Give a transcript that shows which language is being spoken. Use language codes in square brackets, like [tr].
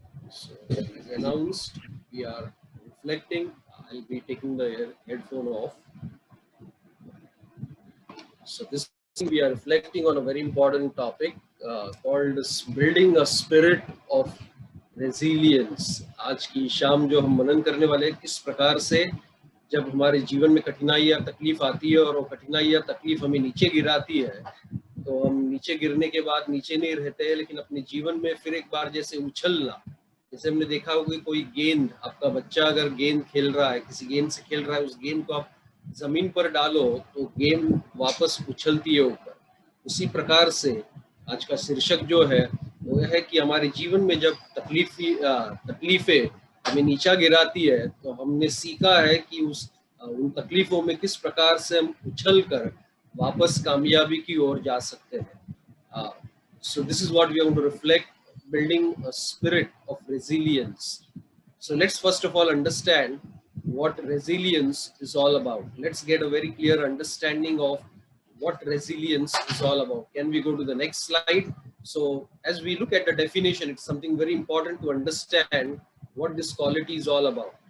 [en] So, as announced, we are reflecting. I'll be taking the headphone off. So, this we are reflecting on a very important topic called building a spirit of resilience. [hi] आज की शाम जो हम मनन करने वाले हैं, किस प्रकार से जब हमारे जीवन में कठिनाई या तकलीफ आती है और वो कठिनाई या तकलीफ हमें नीचे गिराती है, तो हम नीचे गिरने के बाद नीचे नहीं रहते हैं, लेकिन अपने जीवन में फिर एक बार जैसे उछलना, जैसे हमने देखा होगा कोई गेंद, आपका बच्चा अगर गेंद खेल रहा है, किसी गेंद से खेल रहा है, उस गेंद को आप जमीन पर डालो तो गेंद वापस उछलती है ऊपर। उसी प्रकार से आज का शीर्षक जो है वो है कि हमारे जीवन में जब तकलीफें हमें नीचा गिराती है, तो हमने सीखा है कि उन तकलीफों में किस प्रकार से हम उछल कर वापस कामयाबी की ओर जा सकते हैं। [en] So this is what we are going to reflect, building a spirit of resilience. So let's first of all understand what resilience is all about. Let's get a very clear understanding of what resilience is all about. Can we go to the next slide? So as we look at the definition, it's something very important to understand what this quality is all about.